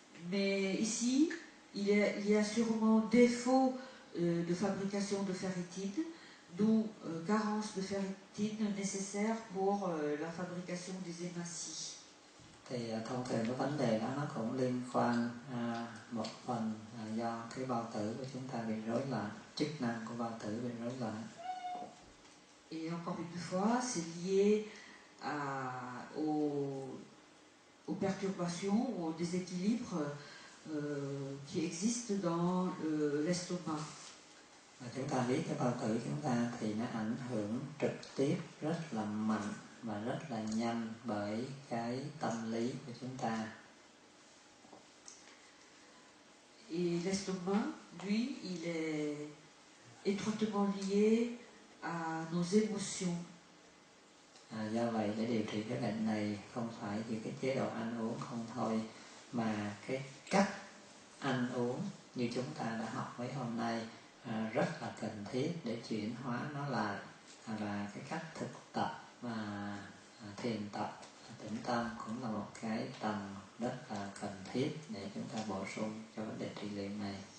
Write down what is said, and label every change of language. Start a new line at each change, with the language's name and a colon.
French: Mais ici, il y a sûrement défaut de fabrication de ferritine, d'où carence de ferritine nécessaire pour la fabrication des hématies.
Vietnamese: Thì thông thường cái vấn đề đó nó cũng liên quan một phần do cái bao tử của chúng ta bị rối loạn, chức năng của bao tử bị rối loạn.
French: Et encore une fois, c'est lié aux perturbations, aux déséquilibres qui existent dans l'estomac.
Vietnamese: Và chúng ta biết cái bao tử chúng ta thì nó ảnh hưởng trực tiếp rất là mạnh và rất là nhanh bởi cái tâm lý của chúng ta.
French: Et l'estomac, lui, il est étroitement lié à nos émotions.
Vietnamese: Do vậy để điều trị cái bệnh này không phải chỉ cái chế độ ăn uống không thôi, mà cái cách ăn uống như chúng ta đã học mấy hôm nay rất là cần thiết để chuyển hóa nó lại, và cái cách thực tập và thiền tập tĩnh tâm cũng là một cái tầng rất là cần thiết để chúng ta bổ sung cho vấn đề trị liệu này.